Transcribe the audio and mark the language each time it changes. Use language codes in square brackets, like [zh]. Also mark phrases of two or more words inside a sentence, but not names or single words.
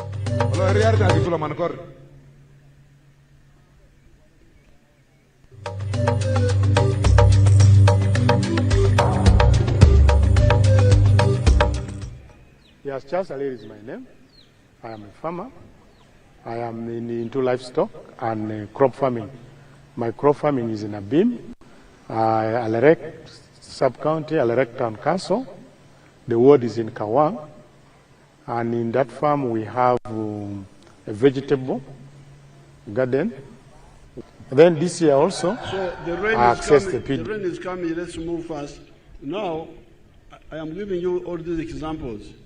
[en] Yes, Charles Alir is my name. I am a farmer. I am into livestock and crop farming. My crop farming is in Abim, Alerek sub-county, Alerek town council. The ward is in Kaabong. And in that farm we have a vegetable garden. And then this year also, so the rain I is access coming, the pit. The rain is coming, let's move fast. Now, I am giving you all these examples.